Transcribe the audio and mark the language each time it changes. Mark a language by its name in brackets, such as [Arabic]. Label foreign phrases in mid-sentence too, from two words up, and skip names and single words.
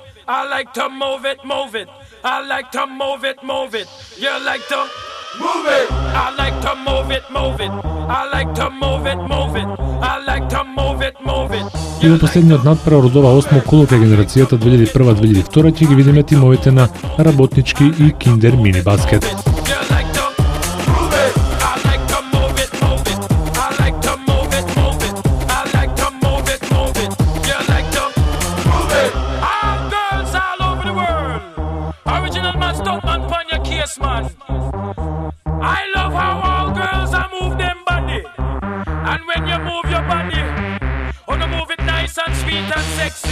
[English] I like to move it, move it. I like to move it, move it. You like to move it. I like to move it, move it. I like to move it, move it. I like to move it, move it. [Macedonian] И во последниот надпревар од ова 8 коло кај генерацијата 2001-2002 ќе ги видиме тимовите на Работнички и Киндер мини баскет. [English] Man. I love how all girls are move them body, and when you move your body, wanna move it nice and sweet and sexy.